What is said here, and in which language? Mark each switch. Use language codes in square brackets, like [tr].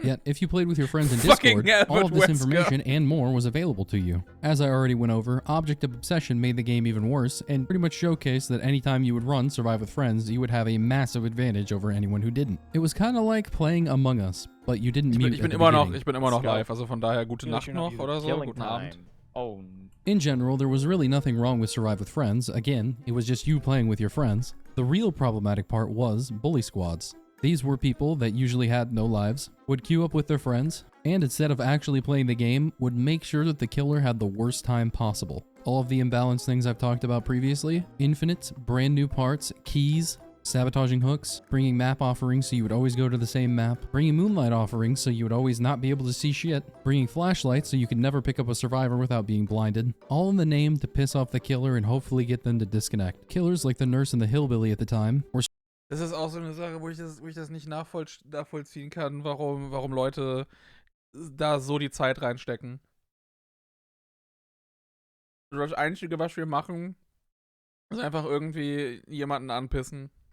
[en] Yet, if you played with your friends in Discord, all of this information and more was available to you. As I already went over, Object of Obsession made the game even worse, and pretty much showcased that anytime you would run Survive with Friends, you would have a massive advantage over anyone who didn't. It was kind of like playing Among Us, but you didn't mute [de] Ich bin immer noch live, also von daher gute Nacht noch oder so, guten Abend. Oh. [en] In general, there was really nothing wrong with Survive with Friends. Again, it was just you playing with your friends. The real problematic part was bully squads. These were people that usually had no lives, would queue up with their friends, and instead of actually playing the game, would make sure that the killer had the worst time possible. All of the imbalanced things I've talked about previously, infinite, brand new parts, keys, sabotaging hooks, bringing map offerings so you would always go to the same map, bringing moonlight offerings so you would always not be able to see shit, bringing flashlights so you could never pick up a survivor without being blinded, all in the name to piss off the killer and hopefully get them to disconnect. Killers like the nurse and the hillbilly at the time were [de] Das ist auch so eine Sache, wo ich das nicht nachvollziehen kann, warum Leute da so die Zeit reinstecken. Das Einzige, was wir machen, ist einfach irgendwie jemanden anpissen.